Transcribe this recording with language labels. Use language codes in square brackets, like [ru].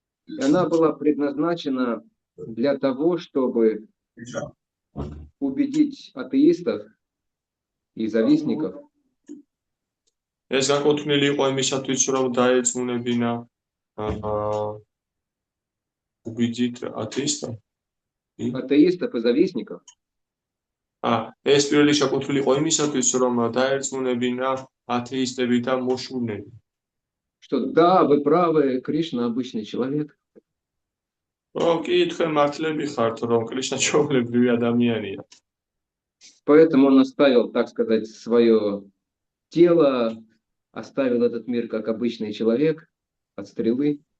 [ru] и она была предназначена для того, чтобы убедить атеистов и завистников, [ka] ეს განკუთვნილი იყო იმისათვის, რომ დაეწმუნებინა [ru] убедить атеистов. атеистов и завистников, [ka] ეს პირველი შეკუთვნილი იყო იმისათვის, რომ დაეწმუნებინა ათეისტები და მოშულნები. [ru] что да, вы правы, Кришна обычный человек, [ka] რომ კი თქვენ მართლები ხართ, რომ კრიშნა ჩვეულებრივი ადამიანია. [ru] поэтому он оставил, так сказать, свое тело, оставил этот мир как обычный человек от стрелы,